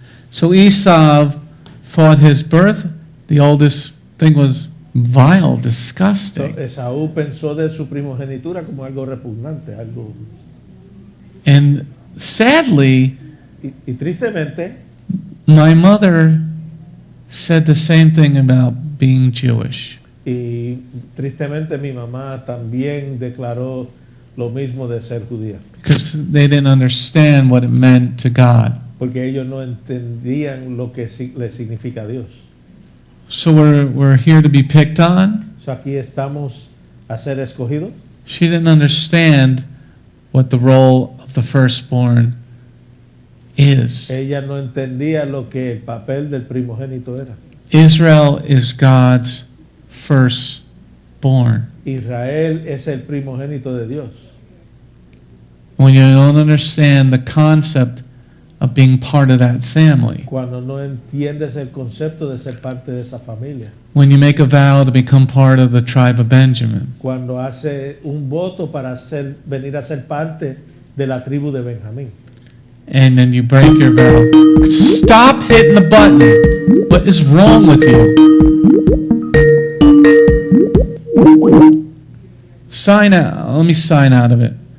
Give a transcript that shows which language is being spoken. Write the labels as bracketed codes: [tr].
[en] So Esav thought his birth, the oldest thing, was vile, So, disgusting. [es] Esaú pensó de su primogenitura como algo repugnante, algo... [en] And sadly, [es] Y tristemente, [en] my mother said the same thing about being Jewish. [es] y tristemente mi mamá también declaró lo mismo de ser judía, [en] Because they didn't understand what it meant to God. [es] porque ellos no entendían lo que le significa a Dios. [en] So we're here to be picked on. [es] So, aquí estamos a ser escogidos. [en] She didn't understand what the role of the firstborn is. [es] Ella no entendía lo que el papel del primogénito era. [en] Israel is God's firstborn. [es] Israel es el primogénito de Dios. [en] When you don't understand the concept of being part of that family, [es] Cuando no entiendes el concepto de ser parte de esa familia, [en] when you make a vow to become part of the tribe of Benjamin, [es] cuando hace un voto para venir a ser parte de la tribu de Benjamín, [en] and then you break your vow. Stop hitting the button. What is wrong with you? Sign out. Let me sign out of it.